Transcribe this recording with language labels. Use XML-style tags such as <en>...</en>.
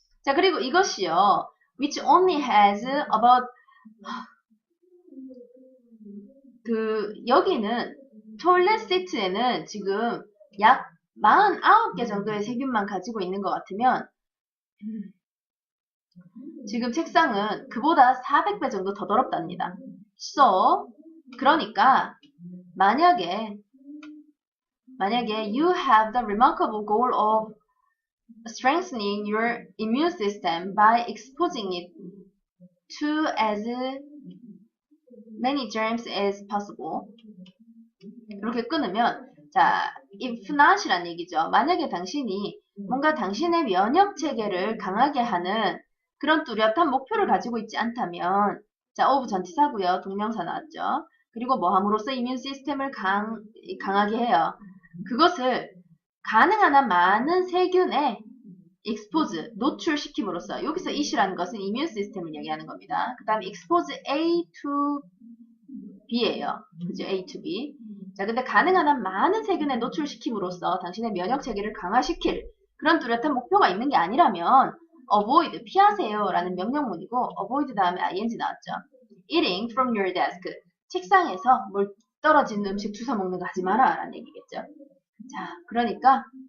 <ko>자, 그리고 이것이요.</ko> <en>which only has about</en> <ko>여기는 토일렛 시트에는 지금 약 49개 정도의 세균만 가지고 있는 것 같으면 지금 책상은 그보다 400배 정도 더 더럽답니다.</ko> <en>So,</en> <ko>그러니까 만약에</ko> <en>you have the remarkable goal of strengthening your immune system by exposing it to as many germs as possible.</en> <ko>이렇게 끊으면 자, if not이란 얘기죠. 만약에 당신이 뭔가 당신의 면역 체계를 강하게 하는 그런 뚜렷한 목표를 가지고 있지 않다면 자, of 전치사고요. 동명사 나왔죠. 그리고 뭐 함으로써 이뮨 시스템을 강하게 해요. 그것을 가능한 한 많은 세균에 expose, 노출시킴으로써 여기서 it이라는 것은 이뮨 시스템을 얘기하는 겁니다. 그 다음에 expose A to B예요. 그죠? A to B. 자, 근데 가능한 한 많은 세균에 노출시킴으로써 당신의 면역 체계를 강화시킬 그런 뚜렷한 목표가 있는 게 아니라면 avoid, 피하세요 라는 명령문이고 avoid 다음에 ing 나왔죠.</ko> <en>eating from your desk.</en> <ko>책상에서 뭘 떨어진 음식 주워 먹는 거 하지 마라 라는 얘기겠죠. 자, 그러니까</ko>